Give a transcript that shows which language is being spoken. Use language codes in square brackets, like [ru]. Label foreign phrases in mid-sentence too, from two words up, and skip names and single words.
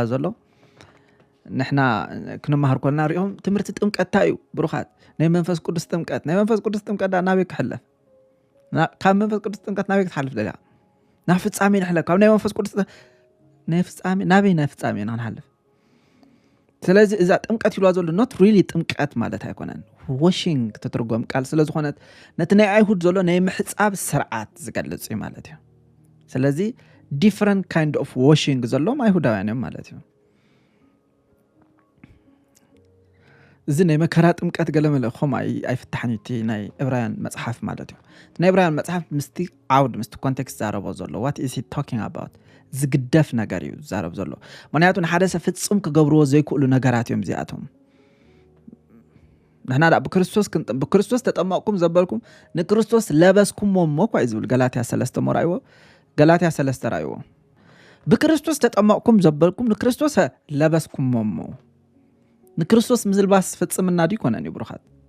[ti] ዘሎ ንሕና ክንመሃር ኮልና ሪኦም ትምህርቲ ጥምቀት ታዩ ብሩኻት ናይ መንፈስ ቅዱስ ጥምቀት ናይ መንፈስ ቅዱስ ጥምቀት ናበይ ክሕለፍ ካብ መንፈስ ቅዱስ ጥምቀት ናበይ ክትሓልፍ ደልያ ናብ ፍጻሜ ንሕለፍ ካብ ናይ መንፈስ ቅዱስ ናይ ፍጻሜ ናበይ ናይ ፍጻሜ ንሓልፍ ስለዚ እዛ ጥምቀት ይልዋ ዘሎ [en] not really [ti] ጥምቀት ማለት ኣይኮነን washing ተትርጎም ቃል ስለ ዝኾነት ነቲ ናይ ኣይሁድ ዘሎ ናይ ምሕጻብ ስርዓት ዝገልጽ እዩ ማለት እዩ ስለዚ [en] different kind of washing [ti] ዘሎም ኣይሁዳውያን እዮም ማለት እዩ እዚ ናይ መከራ ጥምቀት ገለመለ ኸም ኣይፍታሕን እቲ ናይ ዕብራውያን መጽሓፍ ማለት እዩ ናይ ዕብራውያን መጽሓፍ ምስቲ ዓውድ ምስቲ ኮንቴክስት ዛረቦ ዘሎ [en] what is he talking about [ti] ዝግደፍ ነገር እዩ ዛረብ ዘሎ ምክንያቱ ንሓደ ሰብ ፍጹም ክገብርዎ ዘይክእሉ ነገራት እዮም እዚኣቶም ንሕና ብክርስቶስ ተጠመቕኩም ዘበልኩም ንክርስቶስ ለበስኩሞ እሞ እኳ እዩ ዝብል ገላትያ 3 ራእይዎ ገላትያ 3 ራእይዎ ብክርስቶስ ተጠመቕኩም ዘበልኩም ንክርስቶስ ለበስኩሞ እሞ ንክርስቶስ ምዝልባስ ፍጽምና ዲ ኮነን ይብሩኻት